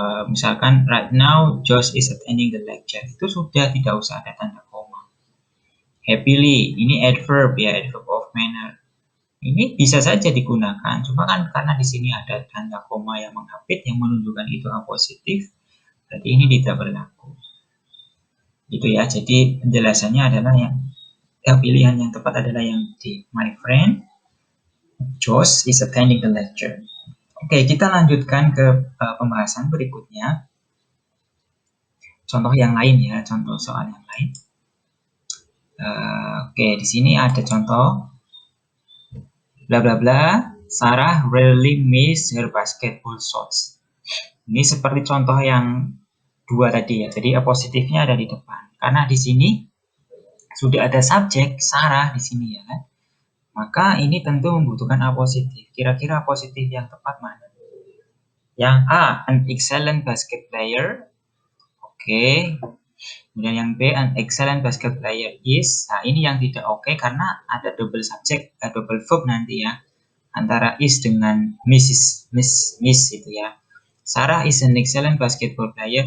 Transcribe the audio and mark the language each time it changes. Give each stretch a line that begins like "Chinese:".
Indonesian: Misalkan
English: right now, Josh is attending the lecture.
Indonesian: Itu sudah tidak usah ada tanda koma. Happily, ini adverb ya, adverb of manner. Ini bisa saja digunakan, cuma kan karena di sini ada tanda koma yang mengapit yang menunjukkan itu apositif, berarti ini tidak berlaku. Gitu ya. Jadi penjelasannya adalah yang pilihan yang tepat adalah yang D.
English: My friend Josh is attending the lecture.
Indonesian: Oke, kita lanjutkan ke pembahasan berikutnya. Contoh yang lain ya, contoh soal yang lain. Oke, di sini ada contoh. Bla bla bla.
English: Sarah rarely miss her basketball shots.
Indonesian: Ini seperti contoh yang 2 tadi ya. Jadi apositifnya ada di depan. Karena di sini sudah ada subjek Sarah di sini ya kan. Maka ini tentu membutuhkan apositif. Kira-kira apositif yang tepat mana? Yang A,
English: an excellent basket player.
Indonesian: Oke. Kemudian yang B,
English: an excellent basket player is.
Indonesian: Nah, ini yang tidak oke karena ada
English: double subject, double verb
Indonesian: nanti ya. Antara is dengan miss itu ya.
English: Sarah is an excellent basketball player.